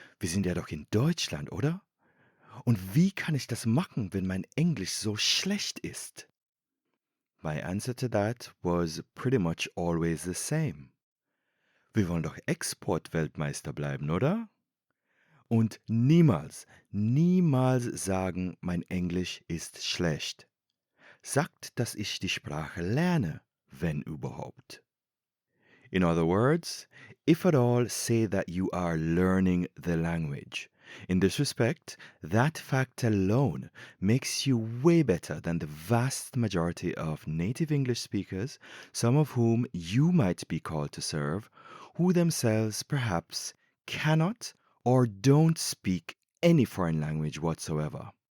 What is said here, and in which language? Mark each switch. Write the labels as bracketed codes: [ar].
[de] Wir sind ja doch in Deutschland, oder? Und wie kann ich das machen, wenn mein Englisch so schlecht ist? [en] My answer to that was pretty much always the same. [de] Wir wollen doch Exportweltmeister bleiben, oder? Und niemals, niemals sagen, mein Englisch ist schlecht. Sagt, dass ich die Sprache lerne, wenn überhaupt. [en] In other words, if at all, say that you are learning the language. In this respect, that fact alone makes you way better than the vast majority of native English speakers, some of whom you might be called to serve, who themselves perhaps cannot or don't speak any foreign language whatsoever.